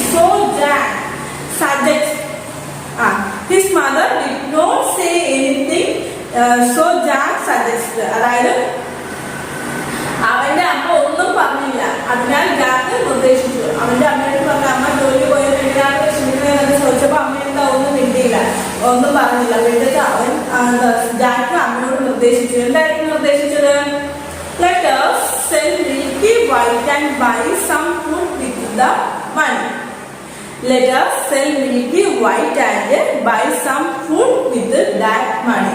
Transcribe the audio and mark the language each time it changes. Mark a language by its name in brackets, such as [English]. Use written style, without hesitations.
[English] So Jack suggested. His mother did not say anything. So Jack suggested. [Malayalam] അതായത് അവന്റെ അമ്മ ഒന്നും പറഞ്ഞില്ല. അതിനാൽ ജാക്ക് നിർദ്ദേശിച്ചു. അവന്റെ അമ്മയോട് പറഞ്ഞു, അമ്മ ജോലി പോയത് എന്തിനാണ് വിഷമിക്കുന്നത് അങ്ങനെ ചോദിച്ചപ്പോൾ അമ്മ എന്താ ഒന്നും മിണ്ടിയില്ല, ഒന്നും പറഞ്ഞില്ല. അപ്പോഴത്തേക്ക് അവൻ ജാക്ക് അമ്മയോട് നിർദ്ദേശിച്ചു. എന്തായിരുന്നു നിർദ്ദേശിച്ചത്? [English] Let us sell Milky White and buy some food with the money. Let us sell Milky White and buy some food with that money.